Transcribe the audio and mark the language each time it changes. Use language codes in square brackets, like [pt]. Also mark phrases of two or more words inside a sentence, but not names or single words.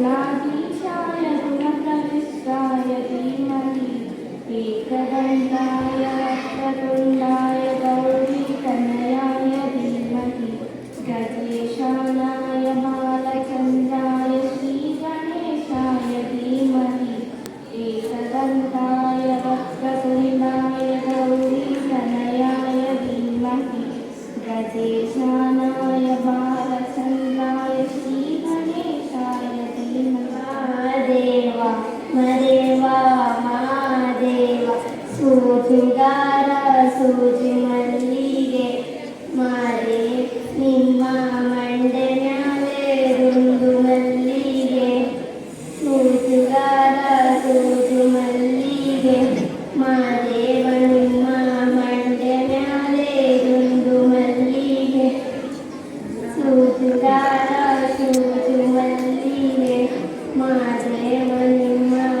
[sa] गणाधीशाय गुणप्रविष्टाय धीमहि एकदन्ताय वक्रतुण्डाय गौरीतनयाय धीमहि गजेशानाय बालचन्द्राय श्रीगणेशाय धीमहि एकदन्ताय वक्रतुण्डाय गौरीतनयाय धीमहि गजेशानाय बालचन्द्राय श्रीगणेशाय धीमहि [kn] ಮದೇವ ಮಾದೇವ ಸೂಜುಗಾರ ಸೂಜಿ ಮಲ್ಲಿಗೆ ಮಾರೆ ನಿಮ್ಮ ಮಂಡೆ ಮ್ಯಾಲೆ ದುಂದು ಮಲ್ಲಿಗೆ ಸೂಜುಗಾರ ಸೂಜು ಮಲ್ಲಿಗೆ ಮಾದೇವ ನಿಮ್ಮ ಮಂಡೆ ಮ್ಯಾಲೆ ದುಂದು ಮಲ್ಲಿಗೆ ಸೂಜುಗಾರ ಸೂಜು ಮಲ್ಲಿಗೆ ಮಾದೇವ ನಿಮ್ಮ